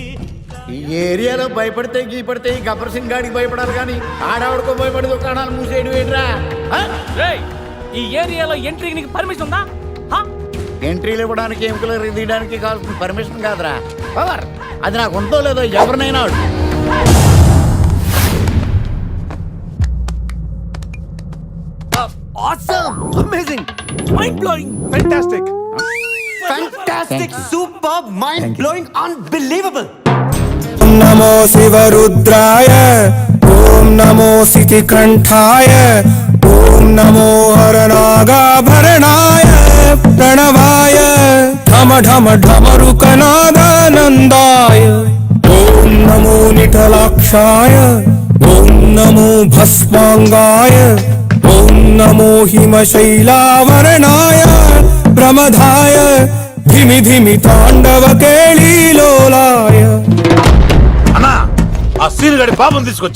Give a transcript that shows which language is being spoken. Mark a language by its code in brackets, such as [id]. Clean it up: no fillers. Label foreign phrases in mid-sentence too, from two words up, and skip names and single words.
[te] ఈ ఏరియాలో భయపడితే గీపడితే ఈ గబ్బర్ సింగ్ గాడికి భయపడాలి కానీ ఆడావిడకో భయపడి దుకాణాలు మూసేయడం ఏంట్రా? ఈ ఏరియాలో ఎంట్రీకి నీకు పర్మిషన్ ఉందా? ఎంట్రీలు ఇవ్వడానికి, ఎముకలు తీయడానికి కావాల్సిన పర్మిషన్ కాదురా, పవర్. అది నాకు ఉందో లేదో ఎవరినైనా [en] Awesome! Amazing! Mind-blowing! Fantastic! Fantastic! Superb! Mind-blowing! Unbelievable! [sa] नमो शिवरुद्राय, ओम नमो सितिकंठाय, ओम नमो हरनागाभरणाय प्रणवाय, ढम ढम ढमरुकनादानन्दाय ओं नमो निटलाक्षाय ओं नमो भस्माङ्गाय ओं नमो हिमशैलावरणाय प्रमदाय धिमि धिमि ताण्डव केलीलोलाय. [te] అన్నా ఆ సీన్ గడి పాపం తీసుకొచ్చా.